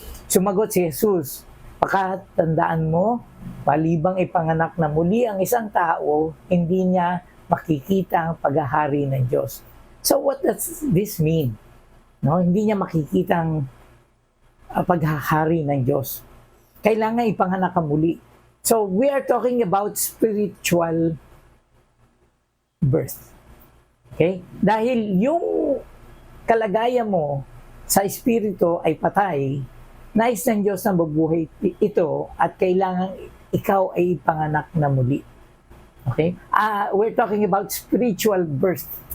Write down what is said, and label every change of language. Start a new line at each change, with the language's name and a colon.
Filipino: Sumagot si Jesus, pakatandaan mo, palibang ipanganak na muli ang isang tao, hindi niya makikita ang paghahari ng Diyos.
English: So what does this mean?
Filipino: No, hindi niya makikita ang paghahari ng Diyos. Kailangan ipanganak ka muli.
English: So we are talking about spiritual birth. Okay?
Filipino: Dahil yung kalagayan mo sa espiritu ay patay, nais ng Diyos na mabuhay ito at kailangan ikaw ay ipanganak na muli. Okay?
English: We're talking about spiritual birth.